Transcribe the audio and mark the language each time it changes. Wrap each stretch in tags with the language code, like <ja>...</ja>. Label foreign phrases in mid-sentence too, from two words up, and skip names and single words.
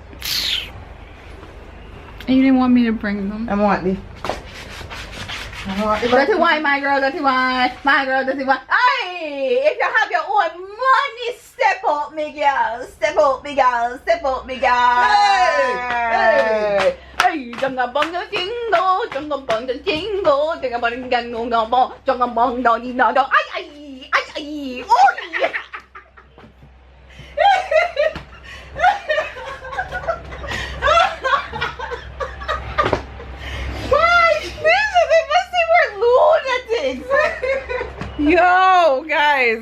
<en>And you didn't want me to bring them. I want this. Dirty wine, my girl, dirty wine. My girl, dirty wine. Hey, if you have your own money, step up, me girl. Step up, me girl. Step up, me girl. Hey, hey. Junga bong the jingle, junga bong the jingle, junga bong the no no bong, junga bong no ni no no. Ay, oh yeah. Yo, guys.</en>